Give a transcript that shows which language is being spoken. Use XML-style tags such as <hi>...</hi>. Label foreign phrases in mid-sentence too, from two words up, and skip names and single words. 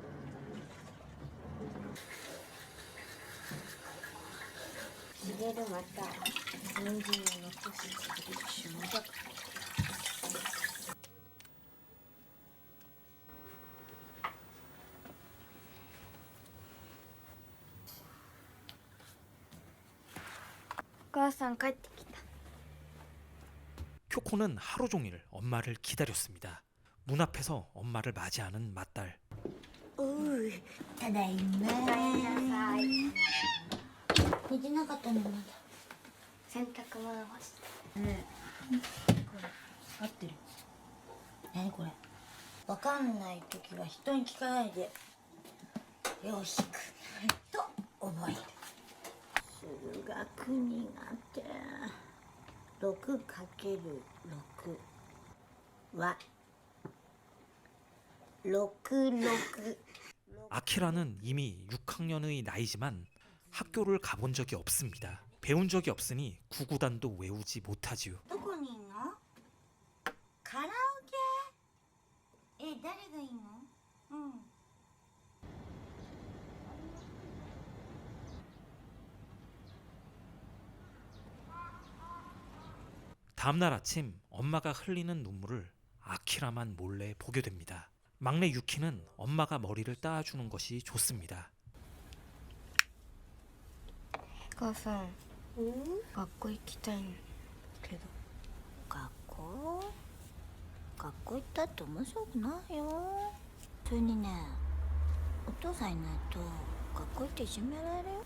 <ja>しげるまた人参を残してるでしょ。お母さん帰ってきた。</ja> <ko>쿄코는 하루 종일 엄마를 기다렸습니다. 문 앞에서 엄마를 맞이하는 맏딸.</ko> <ja>おう、ただいま。寝てなかったのまだ。洗濯物干して。ね合ってる。何これ。わかんないときは人に聞かないで。よしくないと覚える。数学苦手。6×6 は 66</ja> <ko>아키라는 이미 6학년의 나이지만 학교를 가본 적이 없습니다. 배운 적이 없으니 구구단도 외우지 못하지요.</ko> <ja>どこにいんの？カラオケ？誰がいいの？うん。</ja> <ko>다음날 아침 엄마가 흘리는 눈물을 아키라만 몰래 보게 됩니다. 막내 유키는 엄마가 머리를 따주는 것이 좋습니다.</ko> <ja>母さん学校行きたいけど学校行ったって面白くないよ。それにね、お父さんいないと学校行っていじめられるよ。</ja>